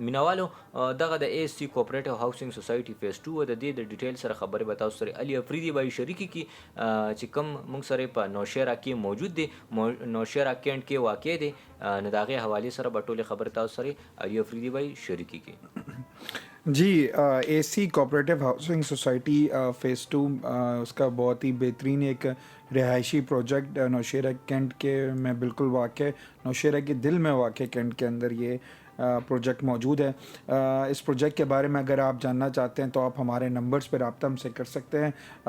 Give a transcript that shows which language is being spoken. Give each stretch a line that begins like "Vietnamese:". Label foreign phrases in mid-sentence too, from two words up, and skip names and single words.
Pashto: مینوالو دغه د اے ایس سی کوپریټیو هاوسنګ سوسایټي فیز 2 د دې د ډیټیل سره خبرې به تاسو سره علي افریدي به شریکي کی چې کوم موږ سره په نوشیرا کې موجود دی، نوشیرا کینټ کې واقع دی. نو د هغې حوالې سره به ټولې خبرې تاسو سره علي افریدي به شریکي کی.
Urdu: جی اے سی کوپریٹیو ہاؤسنگ سوسائٹی فیز 2 اس کا بہت ہی بہترین ایک رہائشی پروجیکٹ نوشیرہ کینٹ کے میں بالکل واقع، نوشیرہ کے دل میں واقع کینٹ کے اندر یہ پروجیکٹ موجود ہے. اس پروجیکٹ کے بارے میں اگر آپ جاننا چاہتے ہیں تو آپ ہمارے نمبرز پہ رابطہ ہم سے کر سکتے ہیں.